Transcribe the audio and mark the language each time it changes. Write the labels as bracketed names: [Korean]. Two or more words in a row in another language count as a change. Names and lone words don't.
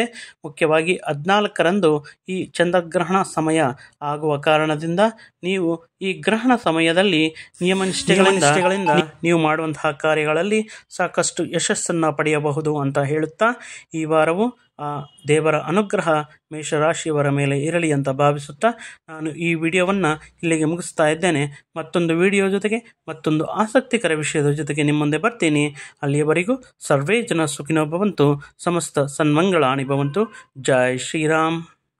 [Kannada] ಮುಖ್ಯವಾಗಿ 14ರಂದು ಈ ಚಂದ್ರಗ್ರಹಣ ಸಮಯ ಆಗುವ ಕಾರಣದಿಂದ ನೀವು ಈ ಗ್ರಹಣ ಸಮಯದಲ್ಲಿ ನಿಯಮನಿಷ್ಠೆಗಳಿಂದ ನೀವು ಮಾಡುವಂತಹ ಕಾರ್ಯಗಳಲ್ಲಿ ಸಾಕಷ್ಟು ಯಶಸ್ಸನ್ನು ಪಡೆಯಬಹುದು ಅಂತ ಹೇಳುತ್ತಾ, ಈ ವಾರವು ದೇವರ ಅನುಗ್ರಹ ಮೇಷರಾಶಿಯವರ ಮೇಲೆ ಇರಲಿ ಅಂತ ಭಾವಿಸುತ್ತಾ ನಾನು ಈ ವಿಡಿಯೋವನ್ನು ಇಲ್ಲಿಗೆ ಮುಗಿಸ್ತಾ ಇದ್ದೇನೆ. ಮತ್ತೊಂದು ವಿಡಿಯೋ ಜೊತೆಗೆ, ಮತ್ತೊಂದು ಆಸಕ್ತಿಕರ ವಿಷಯದ ಜೊತೆಗೆ ನಿಮ್ಮ ಮುಂದೆ ಬರ್ತೀನಿ. [Sanskrit] ಅಲ್ಲಿಯವರೆಗೂ ಸರ್ವೇ ಜನ ಸುಖಿನೋ ಭವಂತು, ಸಮಸ್ತ ಸನ್ಮಂಗಳಾನಿ ಭವಂತು. [Hindi] ಜೈ ಶ್ರೀರಾಮ್.